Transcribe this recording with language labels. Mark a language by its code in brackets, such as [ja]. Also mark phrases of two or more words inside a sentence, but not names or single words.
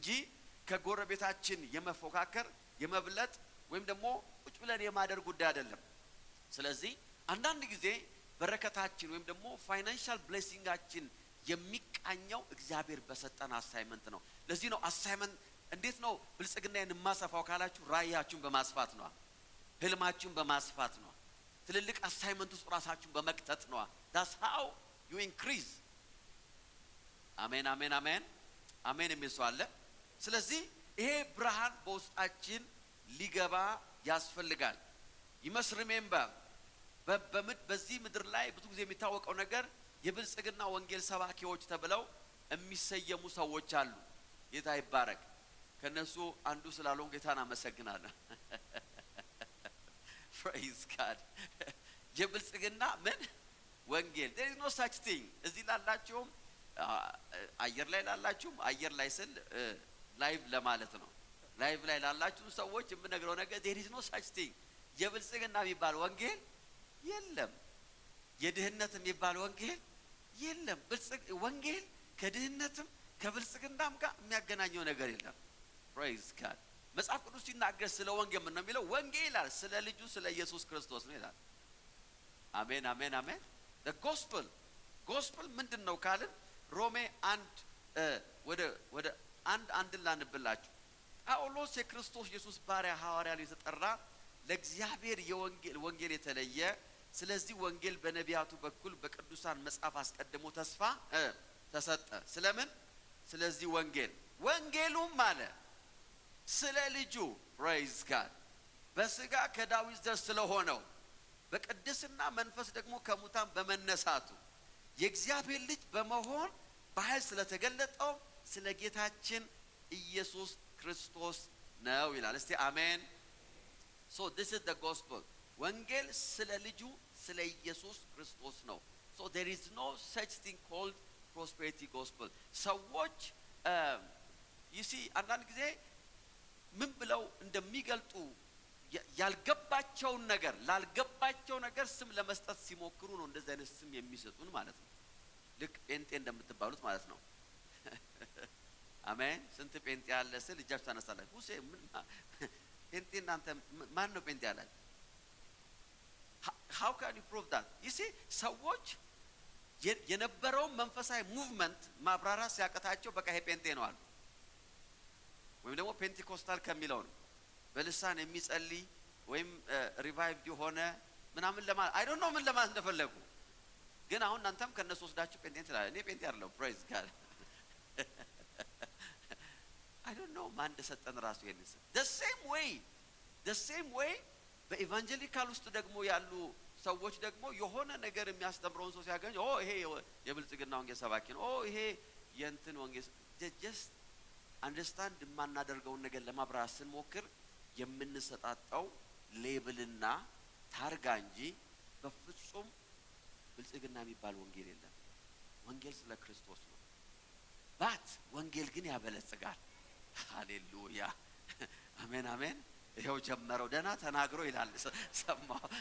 [am] ከጎረቤታችን የመፎካከር የመብለጥ ወይም ደግሞ ቁጭ ብለን የማደር ጉዳይ አይደለም። ስለዚህ አንዳንድ ጊዜ በረከታችን ወይም ደግሞ [en] financial blessing [am] የሚቃኘው እግዚአብሔር በሰጠን አሳይመንት ነው። ለዚህ ነው አሳይመንት እንዴት ነው ብልጽግናን የማሰፋው ካላችሁ ራእያችሁን በማስፋት ነው፣ ህልማችሁን በማስፋት ነው፣ ትልልቅ አሳይመንት ውስጥ ራሳችሁን በመክተት ነው። [en] that's how you increase። [am] አሜን አሜን አሜን አሜን የሚል ሰው አለ። ስለዚህ ይሄ ብርሃን በውስጣችን ሊገባ ያስፈልጋል። [en] you must remember [am] በዚህ ምድር ላይ ብዙ ጊዜ የሚታወቀው ነገር የብልጽግና ወንጌል ሰባኪዎች ተብለው የሚሰየሙ ሰዎች አሉ። ጌታ ይባረክ። ከነሱ አንዱ ስላልሆን ጌታን አመሰግናለሁ። [en] praise God። [am] የብልጽግና ምን ወንጌል [en] there is no such thing። [am] እዚህ ላላችሁም አየር ላይ ላላችሁም አየር ላይ ስል ላይቭ ለማለት ነው። ላይቭ ላይ ላላችሁ ሰዎች የምነግረው ነገር [en] there is no such thing። [am] የብልጽግና የሚባል ወንጌል የለም። የድህነት የሚባል ወንጌል የለም። ወንጌል ከድህነትም ከብልጽግናም ጋር የሚያገናኘው ነገር የለም። [en] praise God። [am] መጽሐፍ ቅዱስ ሲናገር ስለ ወንጌል ምን ነው የሚለው? ወንጌል ይላል ስለ ልጁ ስለ ኢየሱስ ክርስቶስ ነው ይላል። አሜን አሜን አሜን። [en] the gospel [am] ምንድነው ካልን ሮሜ 1 ወደ አንድ ላንብላችሁ። ጳውሎስ የክርስቶስ ኢየሱስ ባሪያ ሐዋርያ የተጠራ ለእግዚአብሔር ወንጌል የተለየ ስለዚህ ወንጌል በነቢያቱ በኩል በቅዱሳን መጽሐፍ አስቀድሞ ተስፋ ተሰጠ። ስለምን? ስለዚህ ወንጌሉም ማለት ስለ ልጁ [en] praise God [am] በስጋ ከዳዊት ዘር ስለሆነው በቅድስና መንፈስ ደግሞ ከሙታን በመነሳቱ የእግዚአብሔር ልጅ በመሆን በኃይል ስለተገለጠው ስለ ጌታችን ኢየሱስ ክርስቶስ ነው ይላል። እስቲ አሜን። [en] So this is the gospel. [am] ወንጌል ስለ ልጁ ስለ ኢየሱስ ክርስቶስ ነው። [en] So there is no such thing called prosperity gospel. [am] ሰዎች [en] you see [am] አንዳንድ ጊዜ ምን ብለው እንደሚገልጡ ያልገባቸውን ነገር ላልገባቸው ነገር ስም ለመስጠት ሲሞክሩ ነው እንደዚህ አይነት ስም የሚሰጡን ማለት ነው። ልክ ጴንጤ እንደምትባሉት ማለት ነው። አሜን። ስንት ጴንጤ ያለ ስል እጃችሁ ታነሳላችሁ። ሁሴ ምን ጴንጤ እናንተ ማን ነው ጴንጤ ያላችሁ? [en] how can you prove that? you see [am] ሰዎች የነበረው መንፈሳዊ ሙቭመንት ማብራራት ሲያቀታቸው በቃ ይሄ ጴንጤ ነው አሉ። ወይም ደግሞ ፔንቴኮስታል ከሚለው ነው በልሳን የሚጸልይ ወይም ሪቫይቭድ የሆነ ምናምን ለማለት [en] I don't know [am] ምን ለማለት እንደፈለጉ። ግን አሁን እናንተም ከነሱ ወስዳችሁ ጴንጤ ትላለህ። እኔ ጴንጤ አይደለሁም። [en] praise God I don't know [am] ማን እንደሰጠን ራሱ ይሄን ስም [en] the same way [am] በኢቫንጀሊካል ውስጥ ደግሞ ያሉ ሰዎች ደግሞ የሆነ ነገር የሚያስተምረውን ሰው ሲያገኝ ይሄ የብልጽግና ወንጌል ሰባኪ ነው፣ ይሄ የእንትን ወንጌል [en] just understand [am] የማናደርገውን ነገር ለማብራራት ስንሞክር የምንሰጣጣው ሌብልና ታርጋ እንጂ በፍጹም ብልጽግና የሚባል ወንጌል የለም። ወንጌል ስለ ክርስቶስ ነው። ባት ወንጌል ግን ያበለጽጋል። ሃሌሉያ አሜን አሜን። ይሄው ጀመረው ደህና ተናግሮ ይላል ሰማው።